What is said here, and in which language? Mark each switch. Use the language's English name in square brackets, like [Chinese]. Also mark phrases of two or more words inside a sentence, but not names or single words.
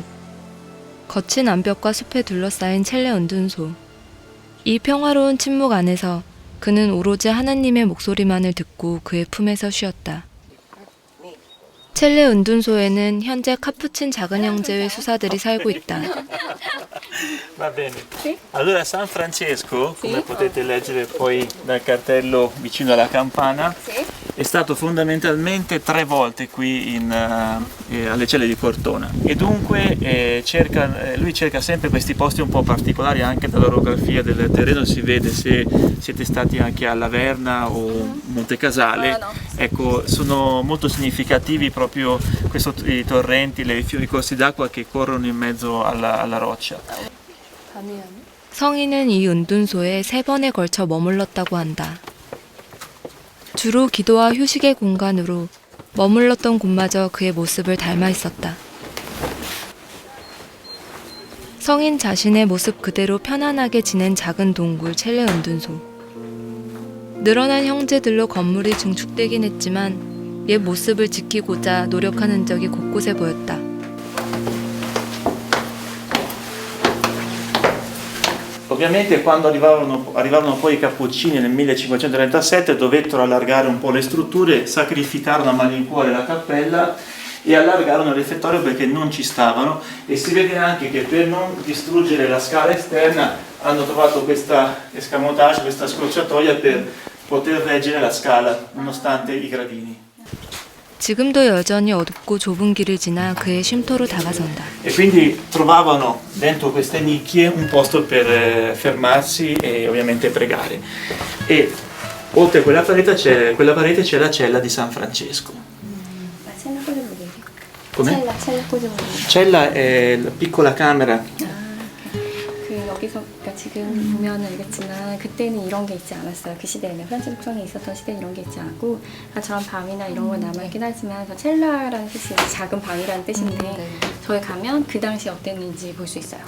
[Korean] 거친 암벽과 숲에 둘러싸인 첼레 은둔소. 이 평화로운 침묵 안에서 그는 오로지 하나님의 목소리만을 듣고 그의 품에서 쉬었다. 첼레 은둔소에는 현재 카푸친 작은 형제의 수사들이 살고 있다. [Italian] Va bene. Allora San Francesco, come potete leggere poi dal cartello vicino alla campana, è stato fondamentalmente 3 volte qui alle celle di Cortona e dunque lui cerca sempre questi posti un po' particolari anche dall'orografia del terreno, si vede se siete stati anche a Laverna o Montecasale, ecco sono molto significativi proprio i torrenti, i corsi d'acqua che corrono in mezzo alla roccia. [Korean] 성인은 이 은둔소에 3번에 걸쳐 머물렀다고 한다. 주로 기도와 휴식의 공간으로 머물렀던 곳마저 그의 모습을 닮아 있었다. 성인 자신의 모습 그대로 편안하게 지낸 작은 동굴 첼레 은둔소. 늘어난 형제들로 건물이 증축되긴 했지만 옛 모습을 지키고자 노력한 흔적이 곳곳에 보였다. [Italian] Ovviamente quando arrivarono poi i Cappuccini nel 1537 dovettero allargare un po' le strutture, sacrificarono a malincuore la cappella e allargarono il refettorio perché non ci stavano, e si vede anche che per non distruggere la scala esterna hanno trovato questa escamotage, questa scorciatoia per poter reggere la scala nonostante i gradini. [Korean] 지금도 여전히 어둡고 좁은 길을 지나 그의 쉼터로 다가선다. [Italian] E quindi trovavano dentro queste nicchie un posto per fermarsi e ovviamente pregare. E oltre a quella parete c'è la cella di San Francesco. Come? Cella è la piccola camera. [Korean] 여기서 그러니까 지금 보면 알겠지만 그때는 이런 게 있지 않았어요. 그 시대에는 프란치스코 성이 있었던 시대는 이런 게 있지 않고 저런 밤이나 이런 건 남아있긴 하지만 저 첼라라는 뜻이 작은 방이라는 뜻인데 저기 가면 그 당시 어땠는지 볼 수 있어요.